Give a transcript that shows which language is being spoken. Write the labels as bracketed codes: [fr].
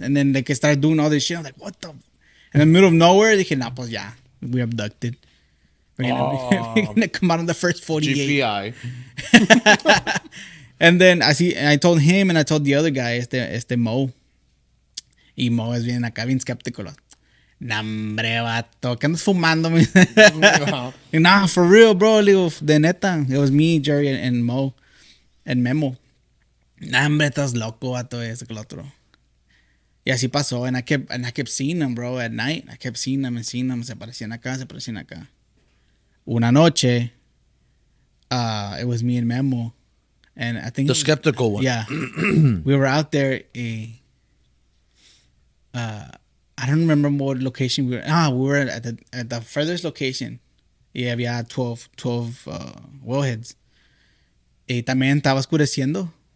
[en] And then like I started doing all this shit. I'm like, what the? In the middle of nowhere, dije, nah, pues ya, we abducted. We're gonna come out on the first 48. GPI. And then I told him and I told the other guy, este Mo. [es] Y Mo es bien acá, bien skeptical. Nah, hombre, vato, ¿qué andas fumando? [en] Nah, for real, bro. Le digo, de neta. It was me, Jerry, and Mo, and Memo. [es] Nah, hombre, estás loco, vato, eso que lo otro. [en] Y así pasó, and I kept seeing them, bro, at night. I kept seeing them. Se aparecían acá. Una noche, it was me and Memo, and I think The skeptical one. Yeah, we were out there. I don't remember what location we were. We were at the furthest location. [es] Y había 12 wellheads. Y también estaba oscureciendo.